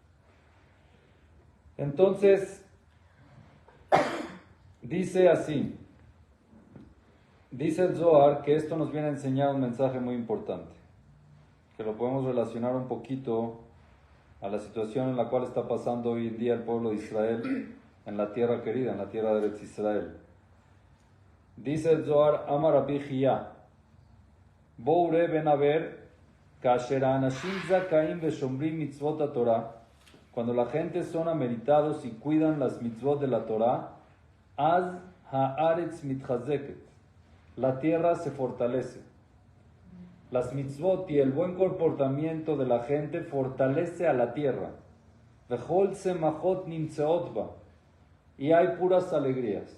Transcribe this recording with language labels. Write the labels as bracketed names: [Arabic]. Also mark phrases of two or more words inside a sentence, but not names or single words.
[Spanish] Entonces, dice así, dice el Zohar que esto nos viene a enseñar un mensaje muy importante, que lo podemos relacionar un poquito a la situación en la cual está pasando hoy en día el pueblo de Israel en la tierra querida, en la tierra de Eretz Israel. Dice el Zohar, [Hebrew] אמר רבי חייא, בוא וראה חבר, כאשר אנשים זכאים ושומרים מצוות התורה, [Spanish] cuando la gente son ameritados y cuidan las mitzvot de la Torah, [Hebrew] אז הארץ מתחזקת, [Spanish] la tierra se fortalece. Las mitzvot y el buen comportamiento de la gente fortalece a la tierra. [Hebrew] וכל שמחות נמצאות בה, [Spanish] y hay puras alegrías.